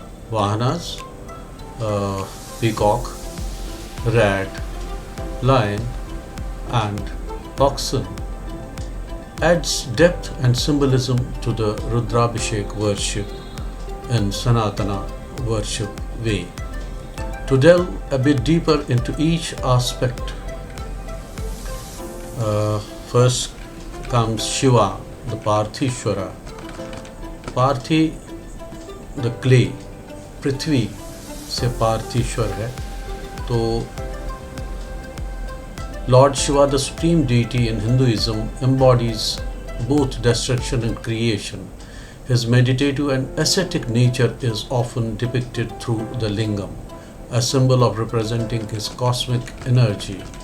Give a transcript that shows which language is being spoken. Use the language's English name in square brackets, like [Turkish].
[English] Vahanas, peacock, rat, lion and oxen adds depth and symbolism to the Rudrabhishek worship in Sanatana worship way. To delve a bit deeper into each aspect, first comes Shiva, the Parthishwara. Parthi, the clay, [Hindi] पृथ्वी से पार्थीश्वर है। [English] तो Lord Shiva, the supreme deity in Hinduism, embodies both destruction and creation. His meditative and ascetic nature is often depicted through the lingam, a symbol of representing his cosmic energy.